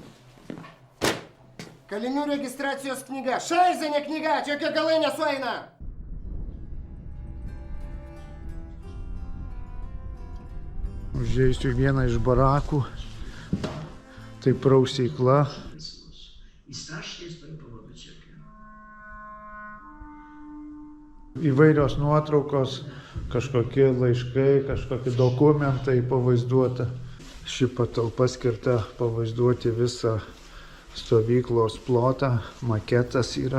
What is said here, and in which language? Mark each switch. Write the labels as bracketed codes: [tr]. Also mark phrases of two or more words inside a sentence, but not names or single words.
[lt] Kalinių registracijos knyga. Šaizenė knyga, čia jokie galai nesueina. Užėjusiu vieną iš barakų, tai prausykla. [pl] I strasznie z tego powodu cierpię. [lt] Įvairios nuotraukos, kažkokie laiškai, kažkokie dokumentai pavaizduota. Ši patalpa skirta pavaizduoti visą stovyklos plotą, maketas yra.